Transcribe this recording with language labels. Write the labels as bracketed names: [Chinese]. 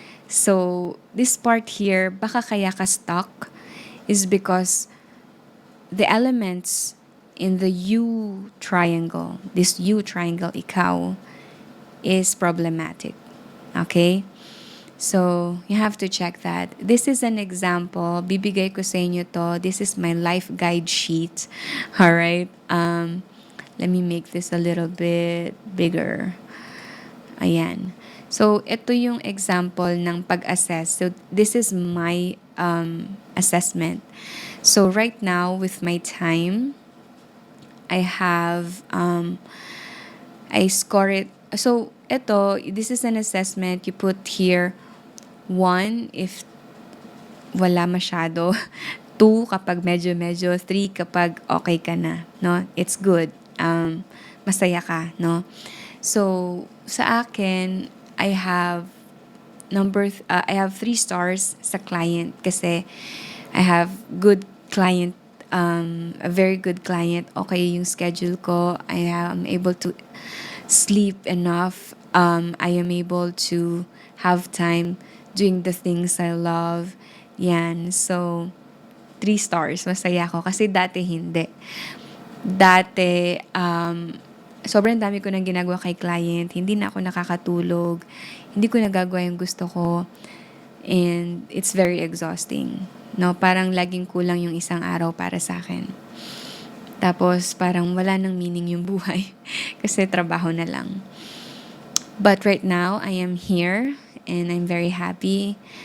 [English] So, this part here, [Filipino] baka kaya ka [English] stuck, is because the elements in the U triangle, this U triangle, ikaw, is problematic. Okay? So, you have to check that. This is an example. [Filipino] Bibigay ko sa inyo to. [English] This is my life guide sheet. Alright? Let me make this a little bit bigger. [Filipino] Ayan. So, ito yung example ng pag-assess. [English] So, this is my assessment. So, right now, with my time, I have, I score it. So, this is an assessment. You put here 1 if [Filipino] wala masyado, 2 kapag medyo, 3 kapag okay ka na, no? [English] It's good. [Filipino] Masaya ka, no? [English] So, [Filipino] sa akin, [English] I have 3 stars sa client [Filipino] kasi [English] I have good client, a very good client. [Filipino] Okay yung schedule ko. [English] I am able to sleep enough. I am able to have time doing the things I love. [Filipino] Yan. [English] So, 3 stars. [Filipino] Masaya ako. Kasi dati hindi. Dati, sobrang dami ko nang ginagawa kay client. Hindi na ako nakakatulog. Hindi ko nagagawa yung gusto ko. [English] And it's very exhausting. [Filipino] No? Parang laging kulang yung isang araw para sa akin. Tapos, parang wala nang meaning yung buhay. Kasi trabaho na lang. [English] But right now, I am here and I'm very happy.